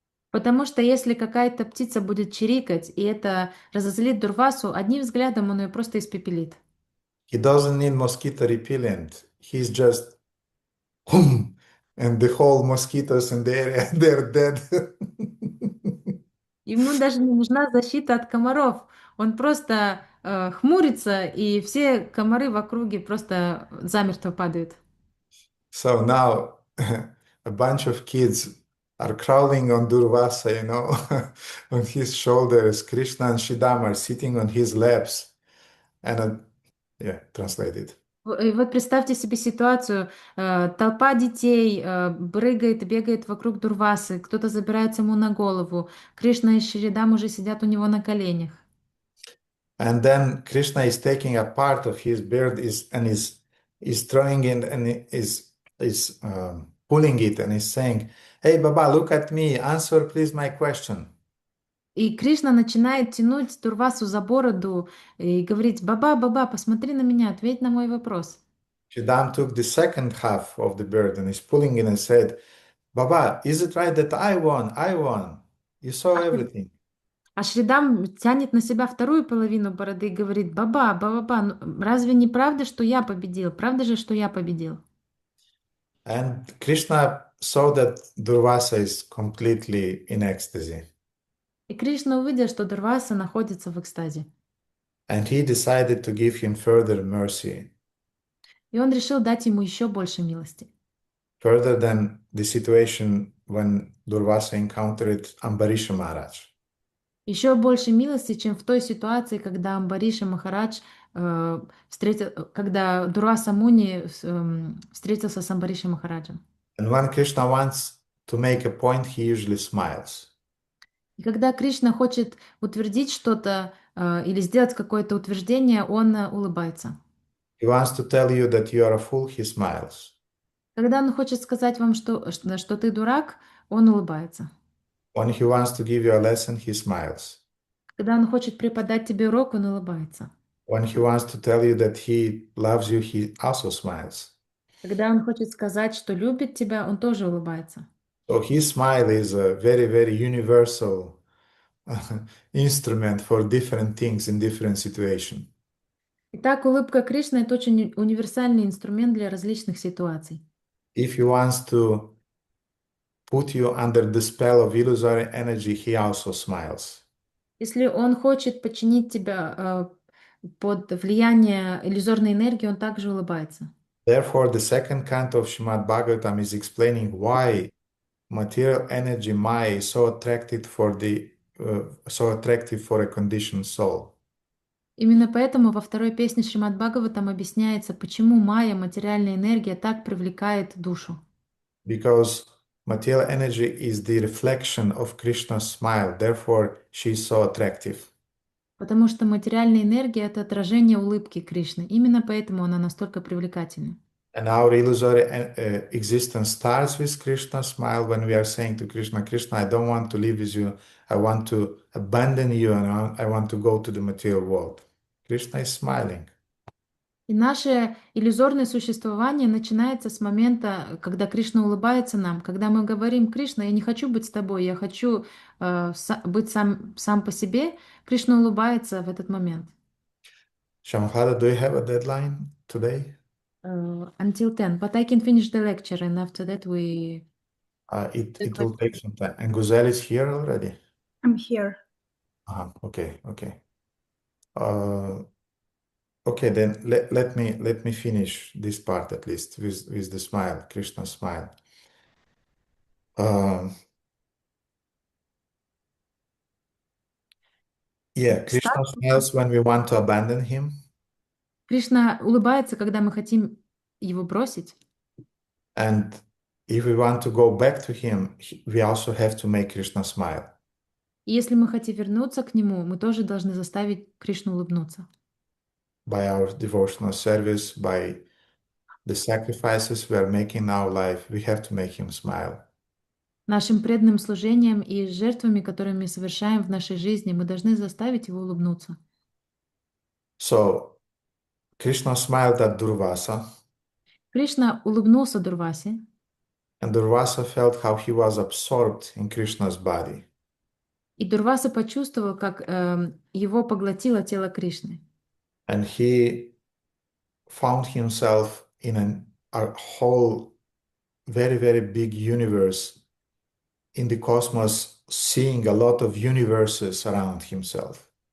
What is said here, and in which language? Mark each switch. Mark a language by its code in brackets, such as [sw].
[ru] Потому что если какая-то птица будет чирикать, и это разозлит Дурвасу, одним взглядом он ее просто испепелит. [en] He doesn't need mosquito repellent. He's just boom, and the whole mosquitoes in the area, they're dead. [ru] Ему даже не нужна защита от комаров. Он просто хмурится, и все комары в округе просто замертво падают. [en] So now a bunch of kids are crawling on Durvasa, on his shoulders. Krishna and Shidam are sitting on his laps. And translated. [ru] И вот представьте себе ситуацию. Толпа детей прыгает, бегает вокруг Дурвасы. Кто-то забирается ему на голову. Кришна и Шридам уже сидят у него на коленях. [en] And then Krishna is taking a part of his beard and is throwing it and is pulling it and is saying, "Hey, Baba, look at me. Answer, please, my question." [ru] И Кришна начинает тянуть Дурвасу за бороду и говорить: «Баба, Баба, посмотри на меня, ответь на мой вопрос». [en] Shidam took the second half of the beard and is pulling it and said, "Baba, is it right that I won? I won. You saw everything." [ru] А Шридам тянет на себя вторую половину бороды и говорит: «Баба, Баба, ну, разве не правда, что я победил? Правда же, что я победил?» [en] And Krishna saw that Durvasa is completely in ecstasy. [ru] И Кришна увидел, что Дурваса находится в экстазе. [en] And he decided to give him further mercy, [ru] И он решил дать ему еще больше милости. [en] further than the situation when Durvasa encountered Ambarisha Maharaj. [ru] Еще больше милости, чем в той ситуации, когда Амбариша Махарадж когда Дурваса Муни встретился с Амбаришем Махараджем. [en] And when Krishna wants to make a point, he usually smiles. [ru] И когда Кришна хочет утвердить что-то или сделать какое-то утверждение, он улыбается. [en] He wants to tell you that you are a fool, he smiles. [ru] Когда он хочет сказать вам, что ты дурак, он улыбается. [en] When he wants to give you a lesson, he smiles. [ru] Когда он хочет преподать тебе урок, он улыбается. [en] When he wants to tell you that he loves you, he also smiles. [ru] Когда он хочет сказать, что любит тебя, он тоже улыбается. [en] So his smile is a very, very universal instrument for different things in different situations. [ru] Итак, улыбка Кришны — это очень универсальный инструмент для различных ситуаций. [en] If he wants to put you under the spell of illusory energy, he also smiles. [ru] Если он хочет подчинить тебя под влияние иллюзорной энергии, он также улыбается. [en] Therefore, the second canto of Srimad Bhagavatam is explaining why material energy Maya is so attractive for a conditioned soul. [ru] Именно поэтому во второй песне Шримад Бхагаватам объясняется, почему майя, материальная энергия, так привлекает душу. [en] Because material energy is the reflection of Krishna's smile, therefore she is so attractive. [ru] Потому что материальная энергия — это отражение улыбки Кришны. Именно поэтому она настолько привлекательна. [en] And our illusory existence starts with Krishna's smile when we are saying to Krishna, Krishna, I don't want to live with you. I want to abandon you and I want to go to the material world. Krishna is smiling. [ru] И наше иллюзорное существование начинается с момента, когда Кришна улыбается нам, когда мы говорим: «Кришна, я не хочу быть с тобой, я хочу быть сам по себе». Кришна улыбается в этот момент. [en] Shamhara, do you have a deadline today? Until 10, but I can finish the lecture and after that we... It will take some time. And Guzel is here already? I'm here. Okay. Okay, then let me finish this part at least with the smile, Krishna's smile. Krishna smiles when we want to abandon him. [ru] Кришна улыбается, когда мы хотим его бросить. [en] And if we want to go back to him, we also have to make Krishna smile. [ru] И если мы хотим вернуться к нему, мы тоже должны заставить Кришну улыбнуться. [en] By our devotional service, by the sacrifices we are making in our life, we have to make him smile. [ru] Нашим преданным служением и жертвами, которые мы совершаем в нашей жизни, мы должны заставить его улыбнуться. [en] So Krishna smiled at Durvasa, [ru] Кришна улыбнулся Дурвасе, [en] and Durvasa felt how he was absorbed in Krishna's body. [ru] и Дурваса почувствовал, как его поглотило тело Кришны. [en] And he found himself in a whole very, very big universe in the cosmos, seeing a lot of universes around himself.